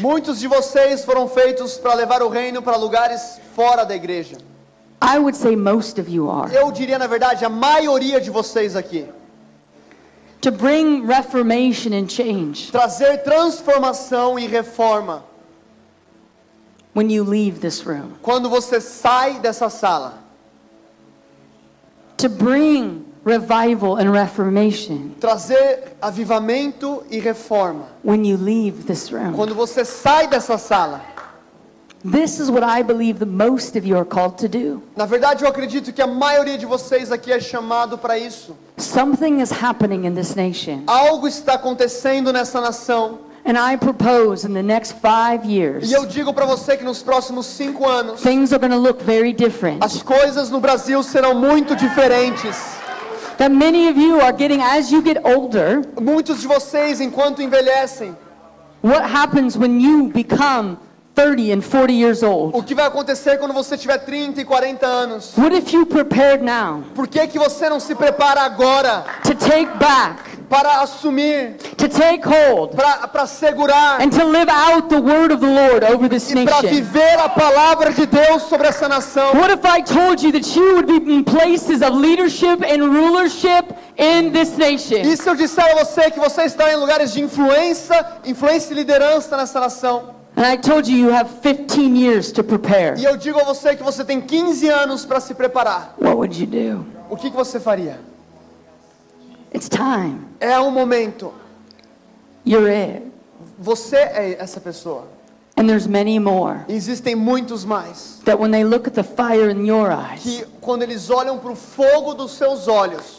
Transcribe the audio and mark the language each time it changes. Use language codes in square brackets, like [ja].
[pt] Muitos de vocês foram feitos para levar o reino para lugares fora da igreja. [en] I would say most of you are. [pt] Eu diria, na verdade, a maioria de vocês aqui. [en] To bring reformation and change [pt] Trazer transformação e reforma. [en] when you leave this room. [pt] Quando você sai dessa sala. [en] To bring revival and reformation [pt] Trazer avivamento e reforma. [en] when you leave this room. [pt] Quando você sai dessa sala. [en] This is what I believe the most of you are called to do. [pt] Na verdade, eu acredito que a maioria de vocês aqui é chamado para isso. [en] Something is happening in this nation. [pt] Algo está acontecendo nessa nação. [en] And I propose in the next 5 years, [pt] E eu digo para você que nos próximos 5 anos, [en] things are going to look very different. [pt] as coisas no Brasil serão muito diferentes. [en] That many of you are getting, as you get older, [pt] Muitos de vocês, enquanto envelhecem, [en] what happens when you become 30 and 40 years old? [pt] o que vai acontecer quando você tiver 30 e 40 anos? [en] What if you prepared now [pt] Por que que você não se prepara agora [en] to take back, [pt] para assumir, [en] to take hold, [pt] para segurar [en] and to live out the word of the Lord over this [pt] e para [en] nation? [pt] viver a palavra de Deus sobre essa nação? [en] What if I told you that you would be in places of leadership and rulership in this nation? [pt] E se eu disser a você que você está em lugares de influência e liderança nessa nação? [en] And I told you you have 15 years to prepare. [pt] E eu digo a você que você tem 15 anos para se preparar. [en] What would you do? [pt] O que você faria? [en] It's time. [pt] É o momento. [en] You're it. [pt] Você é essa pessoa. [en] And there's many more [pt] Existem muitos mais [en] that when they look at the fire in your eyes, [pt] que quando eles olham para o fogo dos seus olhos,